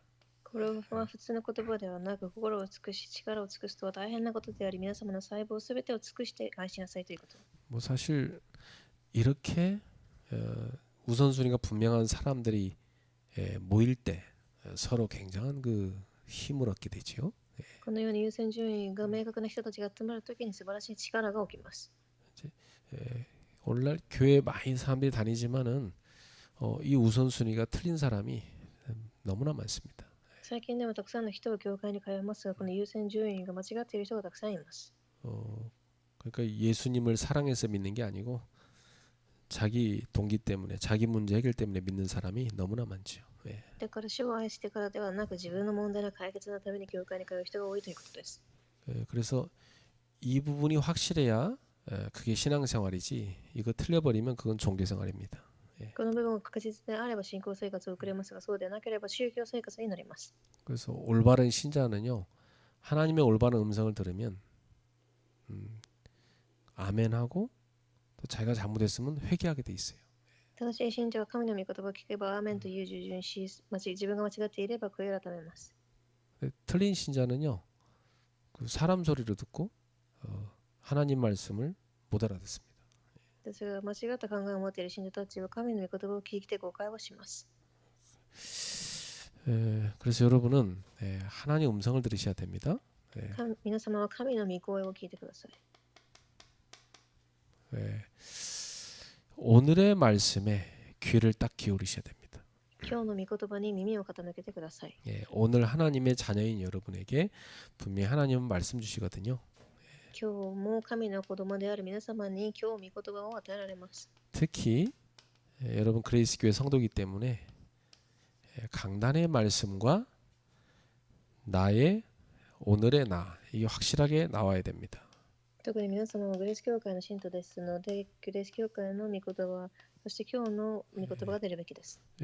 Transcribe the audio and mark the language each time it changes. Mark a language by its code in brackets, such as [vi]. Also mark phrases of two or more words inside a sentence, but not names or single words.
[ja] これは普通の言葉ではなく、心を尽くし、力を尽くすとは大変なことであり、皆様の細胞すべてを尽くして愛しなさいということ。 [ko] 뭐 사실 이렇게 우선순위가 분명한 사람들이 모일 때 서로 굉장한 그 힘을 얻게 되지요. [ja] このように優先順位が明確な人たちが集まるときに素晴らしい力が起きます。 [ko] 오늘날 교회 많이 사람들이 다니지만은 이 우선순위가 틀린 사람이 너무나 많습니다. [ja] 最近でもたくさんの人が教会に通いますが、この優先順位が間違っている人がたくさんいます。 [ko] 그러니까 예수님을 사랑해서 믿는 게 아니고 자기 동기 때문에 자기 문제 해결 때문에 믿는 사람이 너무나 많죠. [ja] だから主を愛してからではなく、自分の問題の解決のために教会に通う人が多いということです。 [ko] 그래서 이 부분이 확실해야 그게 신앙생활이지 이거 틀려버리면 그건 종교생활입니다. [ja] この部分が確実であれば信仰生活を送れますが、そうでなければ宗教生活になります。 [ko] 그래서 올바른 신자는요, 하나님의 올바른 음성을 들으면 아멘하고 또 자기가 잘못했으면 회개하게 돼 있어요. [ja] 正しい信者は神の御言葉を聞けばアーメンという従順し、自分が間違っていれば悔い改めます。 [ko] 틀린 신자는요, 그 사람 소리를 듣고 하나님 말씀을 못 알아듣습니다. [ja] ですが、間違った考えを持っている信者たちは神の御言葉を聞いて誤解をします。 [ko] 그래서 여러분은 하나님 음성을 들으셔야 됩니다. [ja] 皆様は神の御声を聞いてください。 [ko] 오늘의 말씀에 귀를 딱 기울이셔야 됩니다. [ja] 今日の御言葉に耳を傾けてください。 [ko] 오늘 하나님의 자녀인 여러분에게 분명히 하나님은 말씀 주시거든요. [ja] 今日も神の子供である皆様に今日御言葉を与えられます。 [ko] 특히 여러분 그레이스 교회 성도이기 때문에 강단의 말씀과 나의 오늘의 나 이게 확실하게 나와야 됩니다. [ja] 特に皆様はグレース教会の信徒ですので、グレース教会の御言葉、そして今日の御言葉が出るべきです。